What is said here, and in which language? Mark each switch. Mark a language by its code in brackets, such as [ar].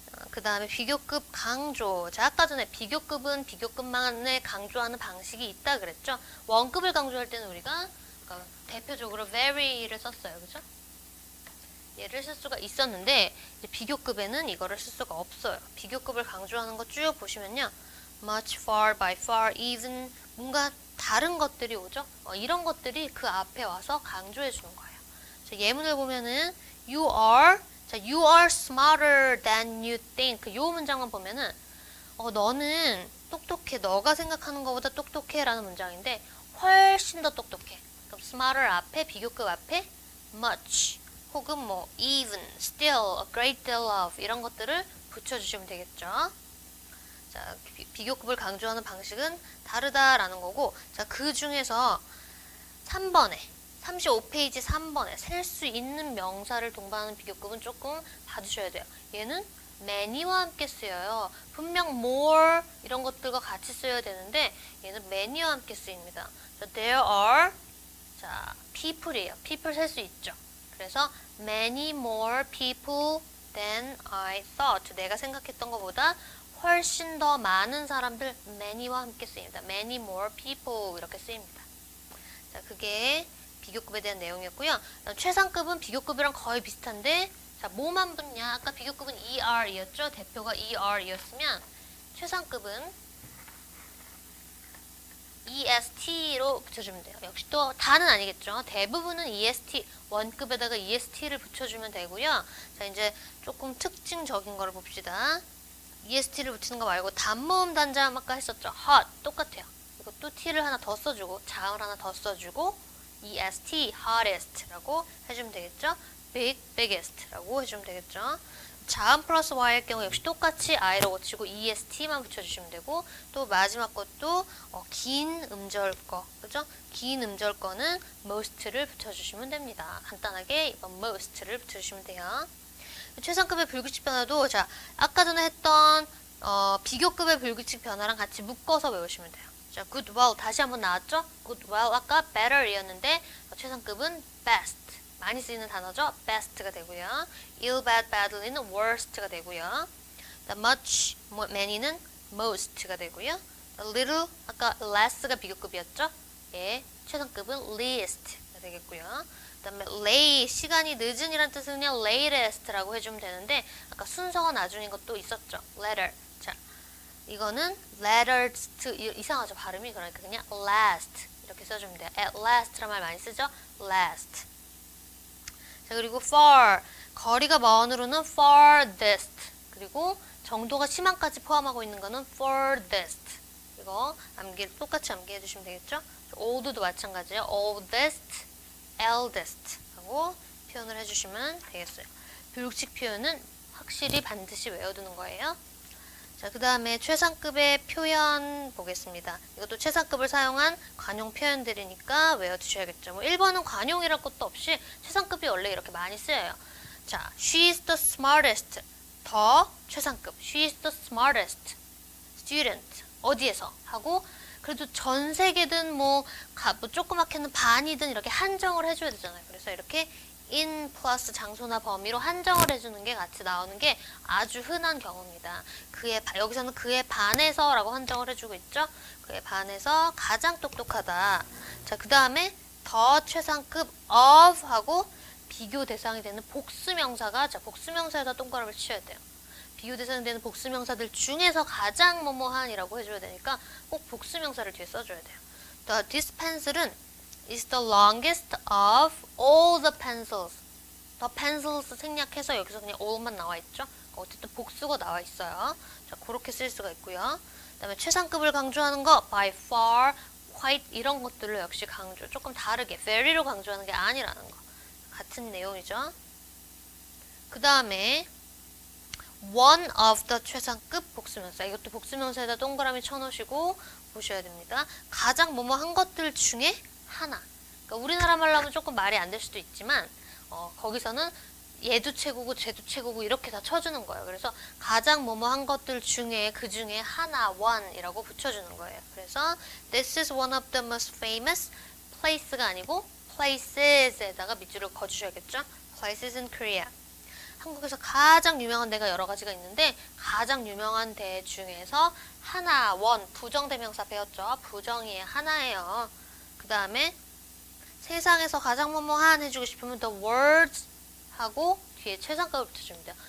[ko] 그 다음에 비교급 강조. 자, 아까 전에 비교급은 비교급만을 강조하는 방식이 있다 그랬죠. 원급을 강조할 때는 우리가 대표적으로 very를 썼어요. 그죠? 얘를 쓸 수가 있었는데 이제 비교급에는 이거를 쓸 수가 없어요. 비교급을 강조하는 거 쭉 보시면요. much, far, by far, even 뭔가 다른 것들이 오죠. 이런 것들이 그 앞에 와서 강조해 주는 거예요. 자, 예문을 보면은 [en] you are smarter than you think. [ko] 요 문장만 보면은 너는 똑똑해. 너가 생각하는 것보다 똑똑해 라는 문장인데 훨씬 더 똑똑해. 그럼 smarter 앞에 비교급 앞에 much 혹은 뭐 even, still, [en] a great deal of [ko] 이런 것들을 붙여주시면 되겠죠. 자, 비교급을 강조하는 방식은 다르다라는 거고, 자, 그 중에서 3번에 35페이지 3번에 셀 수 있는 명사를 동반하는 비교급은 조금 봐주셔야 돼요. 얘는 many와 함께 쓰여요. 분명 more 이런 것들과 같이 쓰여야 되는데 얘는 many와 함께 쓰입니다. 자, there are 자, people이에요. people 셀 수 있죠. 그래서 [en] many more people than I thought. [ko] 내가 생각했던 것보다 훨씬 더 많은 사람들 many와 함께 쓰입니다. [en] many more people [ko] 이렇게 쓰입니다. 자, 그게 비교급에 대한 내용이었고요. 최상급은 비교급이랑 거의 비슷한데 자, 뭐만 붙냐? 아까 비교급은 ER이었죠? 대표가 ER이었으면 최상급은 EST로 붙여주면 돼요. 역시 또 다는 아니겠죠. 대부분은 EST, 원급에다가 EST를 붙여주면 되고요. 자, 이제 조금 특징적인 거를 봅시다. EST를 붙이는 거 말고 단모음 단자음 아까 했었죠. hot 똑같아요. 이것도 T를 하나 더 써주고 자음을 하나 더 써주고 EST, hottest라고 해주면 되겠죠. big, biggest라고 해주면 되겠죠. 자음 플러스 Y일 경우 역시 똑같이 I로 고치고 EST만 붙여주시면 되고 또 마지막 것도 긴 음절 거, 그죠? 긴 음절 거는 most를 붙여주시면 됩니다. 간단하게 이번 most를 붙여주시면 돼요. 최상급의 불규칙 변화도 자 아까 전에 했던 비교급의 불규칙 변화랑 같이 묶어서 외우시면 돼요. 자, good, well 다시 한번 나왔죠? good, well 아까 better이었는데 최상급은 best. 많이 쓰이는 단어죠. best가 되고요. ill, bad, badly는 worst가 되고요. the much, many는 most가 되고요. the little, 아까 less가 비교급이었죠. 예, 최상급은 least가 되겠고요. 그 다음에 late, 시간이 늦은이란 뜻은요. latest라고 해주면 되는데 아까 순서가 나중인 것도 있었죠. [en] letter. [ko] 자, 이거는 latest, 이상하죠. 발음이. 그러니까 그냥 last 이렇게 써주면 돼요. at last란 말 많이 쓰죠. [en] last. [ko] 자, 그리고 far, 거리가 먼으로는 farthest, 그리고 정도가 심한까지 포함하고 있는 거는 furthest. 이거 똑같이 암기해 주시면 되겠죠? old도 마찬가지예요. oldest, eldest 하고 표현을 해주시면 되겠어요. 불규칙 표현은 확실히 반드시 외워두는 거예요. 자, 그 다음에 최상급의 표현 보겠습니다. 이것도 최상급을 사용한 관용 표현들이니까 외워두셔야겠죠. 뭐 1번은 관용이랄 것도 없이 최상급이 원래 이렇게 많이 쓰여요. [en] 자, she is the smartest. [ko] 더 최상급. [en] she is the smartest student. [ko] 어디에서? 하고 그래도 전 세계든 뭐 조그맣게는 반이든 이렇게 한정을 해줘야 되잖아요. 그래서 이렇게 in 플러스 장소나 범위로 한정을 해주는 게 같이 나오는 게 아주 흔한 경우입니다. 여기서는 그에 반해서 라고 한정을 해주고 있죠. 그에 반해서 가장 똑똑하다. 자, 그 다음에 더 최상급 of 하고 비교 대상이 되는 복수명사가, 자, 복수명사에다 동그라미를 치셔야 돼요. 비교 대상이 되는 복수명사들 중에서 가장 뭐뭐한이라고 해줘야 되니까 꼭 복수명사를 뒤에 써줘야 돼요. [en] The dispenser은 is the longest of all the pencils. [ko] the pencils 생략해서 여기서 그냥 all만 나와 있죠. 어쨌든 복수가 나와 있어요. 자, 그렇게 쓸 수가 있고요. 그 다음에 최상급을 강조하는 거 by far, quite 이런 것들을 역시 강조, 조금 다르게 very로 강조하는 게 아니라는 거. 같은 내용이죠. 그 다음에 one of the 최상급 복수명사. 이것도 복수명사에다 동그라미 쳐놓으시고 보셔야 됩니다. 가장 뭐뭐한 것들 중에 하나. 그러니까 우리나라 말로 하면 조금 말이 안 될 수도 있지만 거기서는 얘도 최고고 쟤도 최고고 이렇게 다 쳐주는 거예요. 그래서 가장 뭐뭐한 것들 중에 그 중에 하나, one이라고 붙여주는 거예요. 그래서 [en] this is one of the most famous place가 아니고 places에다가 [ko] 밑줄을 그어주셔야겠죠. [en] places in Korea. [ko] 한국에서 가장 유명한 데가 여러 가지가 있는데 가장 유명한 데 중에서 하나, one, 부정대명사 배웠죠. 부정이에요. 하나예요. 그 다음에 세상에서 가장 뭐뭐한 해주고 싶으면 the world's 하고 뒤에 최상급을 붙여주면 돼요.